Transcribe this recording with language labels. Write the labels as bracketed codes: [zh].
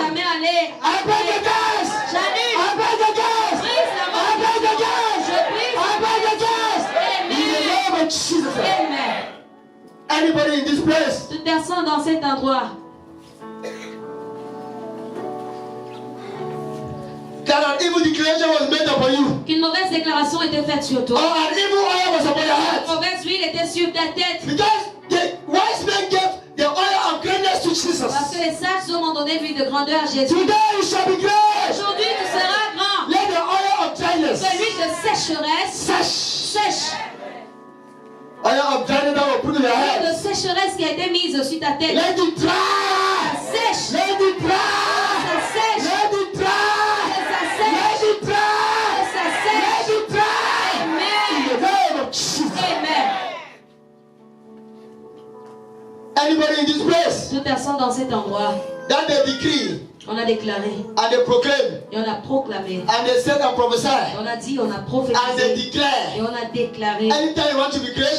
[fr] Jamais aller. [en] I break the curse. [fr] J'annule. [en] I break the curse. [fr] Brise la [en] I break the curse. [fr] Je brise. [en] I break the curse. In the name of Jesus. [fr] Amen. [en] Anybody in this place [fr] Toute personne dans cet endroit, [en] that an evil declaration was made upon you, [fr] qu'une mauvaise déclaration était faite sur [en] or [fr] toi. [en] an evil oil was upon your [fr] Une [en] head, [fr] mauvaise huile était sur ta tête. [en] because the wise men gave the oil of greatness to [fr] Parce [en] Jesus. [fr] que les sages hommes ont donné l'huile de grandeur à Jésus. [en] Today you shall be great. [fr] Aujourd'hui, tu seras grand. [en] Let the oil of dryness [fr] Que l'huile de sécheresse sèche. sèche. [en] Oil of dryness that will put in your [fr] L'huile [en] head. [fr] de sécheresse qui a été mise sur ta tête. [en] Let it dry. [fr] Sèche. [en] Let it dry. [fr] Ça sèche. [en] Let it dry. [fr] Ça sèche. [en] Let it dry. [fr] Ça sèche. [en] Let it dry. In [fr] Amen. [en] the name of Jesus. [fr] Amen. [en] Anybody in this place [fr] Toute personne dans cet endroit, [en] that they decree [fr] on a déclaré [en] and they proclaim [fr] et on a proclamé. [en] and they said and prophesy [fr] On a dit, on a [en] and they [fr] prophétisé et [en] declare, [fr] on a déclaré. [en] anytime you want to be great,